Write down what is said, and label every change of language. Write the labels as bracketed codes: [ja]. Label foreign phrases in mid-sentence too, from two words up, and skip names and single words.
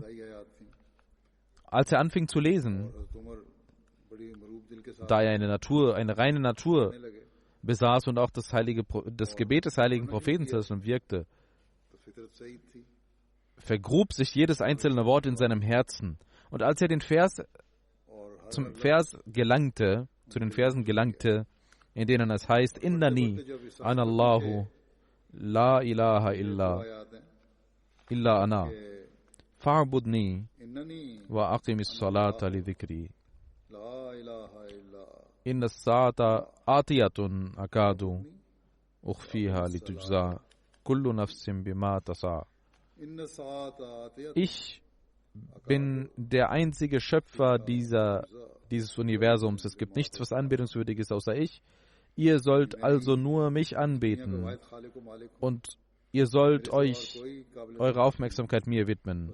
[de] Als er anfing zu lesen, da er eine reine Natur besaß und auch das Gebet des heiligen Propheten wirkte, vergrub sich jedes einzelne Wort in seinem Herzen. Und als er zu den Versen gelangte, in denen es heißt, [ar] إنني أنا الله لا إله إلا أنا فاعبدني وأقم الصلاة لذكري إن الساعة آتية أكاد أخفيها لتجزى كل نفس بما تسعى. [de] Ich bin der einzige Schöpfer dieses Universums. Es gibt nichts, was anbetungswürdig ist, außer ich. Ihr sollt also nur mich anbeten und ihr sollt euch eure Aufmerksamkeit mir widmen.